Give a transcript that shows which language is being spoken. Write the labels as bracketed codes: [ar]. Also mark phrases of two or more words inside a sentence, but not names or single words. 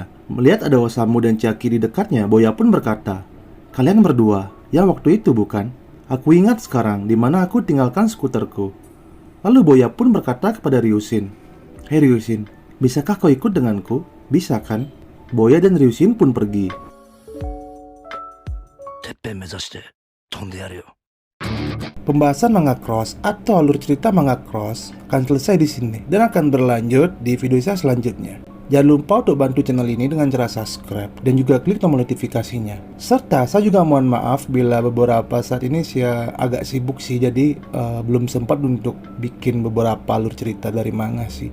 [id] Melihat ada Osamu dan Chiaki di dekatnya, Boya pun berkata, "Kalian berdua, ya waktu itu bukan? Aku ingat sekarang di mana aku tinggalkan skuterku." Lalu Boya pun berkata kepada Ryushin, "Hei Ryushin, bisakah kau ikut denganku? Bisa kan?" Boya dan Ryushin pun pergi. [ja] てっぺん目指して飛んでやるよ。 [id] Pembahasan manga cross atau alur cerita manga cross akan selesai di sini dan akan berlanjut di video saya selanjutnya. Jangan lupa untuk bantu channel ini dengan cara subscribe dan juga klik tombol notifikasinya. Serta saya juga mohon maaf bila beberapa saat ini saya agak sibuk sih, jadi belum sempat untuk bikin beberapa alur cerita dari manga sih.